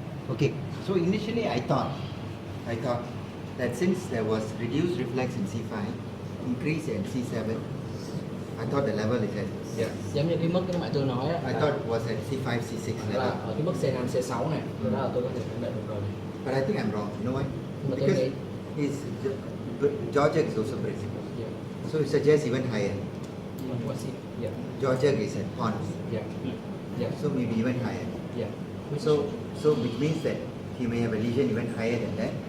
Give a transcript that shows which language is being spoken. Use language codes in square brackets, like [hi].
[en] Okay, so initially I thought that since there was reduced reflex in C5, increase in C7, I thought the level is at, [vi] Dạ. Giống như cái mức cái mà tôi nói á, [en] I thought it was at C5, C6 [vi] là [en] level. [vi] ở cái mức C5, C6 này, đó là tôi có thể khẳng định được rồi. [en] But I think I'm wrong. You know why? But Because okay. his jaw jerk is also brisk. [vi] Dạ. [en] So it suggests even higher. What's it? Dạ. Jaw jerk is at pons. [vi] Dạ. Dạ. [en] So maybe even higher. [vi] Dạ. [en] So which means that he may have a lesion even higher than that